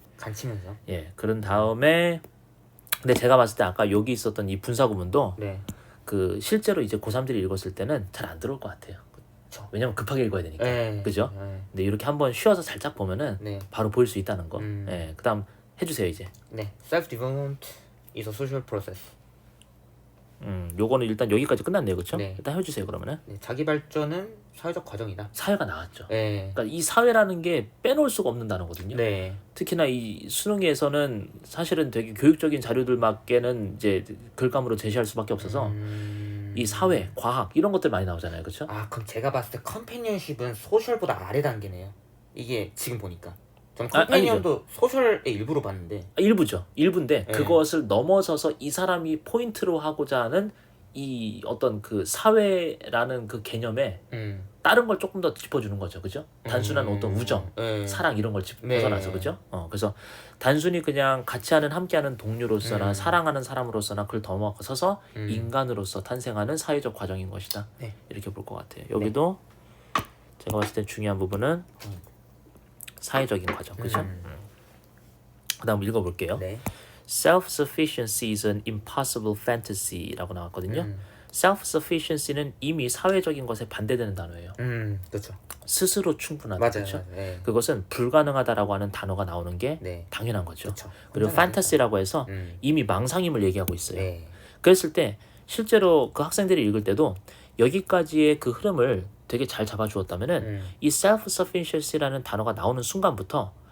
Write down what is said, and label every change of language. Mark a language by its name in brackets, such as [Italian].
[Korean] 간치면서. 예. 그런 다음에 근데 제가 봤을 때 아까 여기 있었던 이 분사 구문도 네. 그 실제로 이제 고3들이 읽었을 때는 잘 안 들어올 것 같아요. 그렇죠. 왜냐면 급하게 읽어야 되니까. 예. 그죠? 예. 근데 이렇게 한번 쉬어서 살짝 보면은 네. 바로 보일 수 있다는 거. 예. 그다음 해주세요 이제. 네. [English] Self-development is a social process. [Korean] 요거는 일단 여기까지 끝났네요, 그렇죠? 네. 일단 해주세요 그러면은. 네. 자기 발전은 사회적 과정이다. 사회가 나왔죠. 네. 그러니까 이 사회라는 게 빼놓을 수가 없는 단어거든요. 네. 특히나 이 수능에서는 사실은 되게 교육적인 자료들밖에는 이제 글감으로 제시할 수밖에 없어서 이 사회, 과학 이런 것들 많이 나오잖아요, 그렇죠? 그럼 제가 봤을 때 컴패니언십은 소셜보다 아래 단계네요. 이게 지금 보니까. 저는 아니죠. 컴패니언도 소셜의 일부로 봤는데. 일부죠. 일부인데 네. 그것을 넘어서서 이 사람이 포인트로 하고자 하는 이 어떤 그 사회라는 그 개념에 다른 걸 조금 더 짚어주는 거죠, 그죠? 단순한 어떤 우정, 네. 사랑 이런 걸 네. 벗어나서 그죠? 그래서 단순히 그냥 같이 하는 함께하는 동료로서나 사랑하는 사람으로서나 그걸 넘어서서 인간으로서 탄생하는 사회적 과정인 것이다. 네. 이렇게 볼 것 같아요. 여기도 제가 봤을 때 중요한 부분은 사회적인 과정, 그죠? 그다음 읽어볼게요. 네. [English] Self-sufficiency is an impossible fantasy라고 [Korean] 나왔거든요. Self-sufficiency는 이미 사회적인 것에 반대되는 단어예요. 그렇죠. 스스로 충분하다. 맞아요. 그렇죠? 맞아요. 네. 그것은 불가능하다라고 하는 단어가 나오는 게 네. 당연한 거죠. 그렇죠. 그리고 판타시라고 해서 이미 망상임을 얘기하고 있어요. 네. 그랬을 때 실제로 그 학생들이 읽을 때도 여기까지의 그 흐름을 되게 잘 잡아주었다면은 이 self-sufficiency라는 단어가 나오는 순간부터